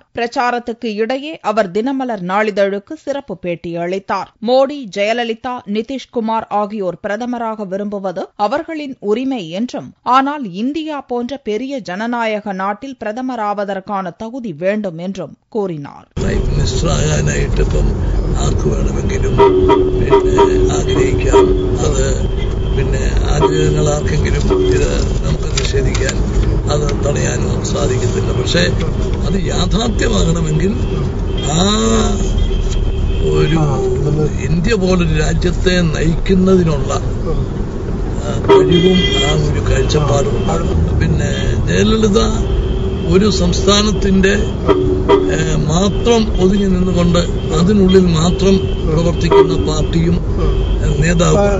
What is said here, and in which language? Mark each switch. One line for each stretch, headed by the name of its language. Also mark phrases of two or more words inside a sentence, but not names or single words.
Tamil: பிரச்சாரத்துக்கு இடையே அவர் தினமலர் நாளிதழுக்கு சிறப்பு பேட்டி அளித்தார். மோடி, ஜெயலலிதா, நிதிஷ்குமார் ஆகியோர் பிரதமராக விரும்புவது அவர்களின் உரிமை என்றும், ஆனால் இந்தியா போன்ற பெரிய ஜனநாயக நாட்டில் பிரதமராவதற்கான தகுதி வேண்டும் என்றும் கூறினார்.
Malayalam: ആഗ്രഹങ്ങളാർക്കെങ്കിലും ഇത് നമുക്ക് നിഷേധിക്കാൻ അത് തടയാനോ സാധിക്കത്തില്ല. പക്ഷേ അത് യാഥാർത്ഥ്യമാകണമെങ്കിൽ ആ ഒരു ഇന്ത്യ പോലൊരു രാജ്യത്തെ നയിക്കുന്നതിനുള്ള കഴിവും ആ ഒരു കാഴ്ചപ്പാടും പിന്നെ ജയലളിത ഒരു സംസ്ഥാനത്തിന്റെ മാത്രം ഒതുങ്ങി നിന്നുകൊണ്ട് അതിനുള്ളിൽ മാത്രം പ്രവർത്തിക്കുന്ന പാർട്ടിയും നേതാവും.